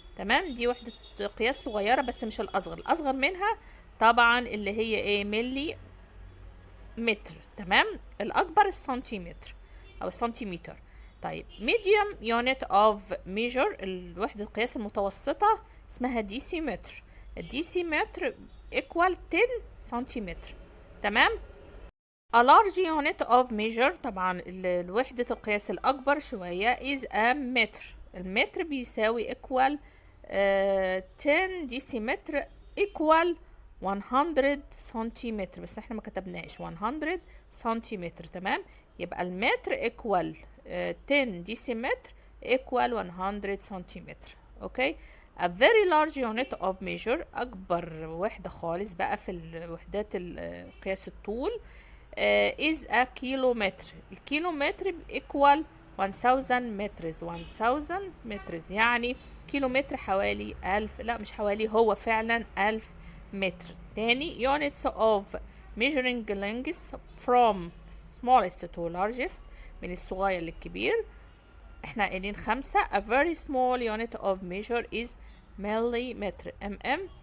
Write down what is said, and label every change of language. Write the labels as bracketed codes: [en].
[ar] تمام، دي وحدة قياس صغيرة بس مش الأصغر. الأصغر منها طبعا اللي هي ايه؟ ملي متر. تمام، الأكبر السنتيمتر أو السنتيمتر. طيب [en] medium unit of measure [ar] الوحدة القياس المتوسطة اسمها ديسيمتر. الديسيمتر equal 10 سنتيمتر. تمام. [en] a large unit of measure [ar] طبعا الوحدة القياس الأكبر شوية [en] is a متر. [ar] المتر بيساوي equal 10 ديسيمتر equal 100 سنتيمتر، بس احنا ما كتبناش 100 سنتيمتر. تمام، يبقى المتر equal 10 ديسيمتر equal 100 سنتيمتر. اوكي. [en] a very large unit of measure [ar] أكبر وحدة خالص بقى في الوحدات قياس الطول is a كيلومتر. الكيلومتر equal 1000 مترز. 1000 مترز يعني كيلومتر حوالي 1000، لا مش حوالي، هو فعلا 1000 متر. تاني [en] units of measuring lengths from smallest to largest، [ar] من الصغير للكبير. احنا قايلين 5. [en] a very small unit of measure is millimeter mm.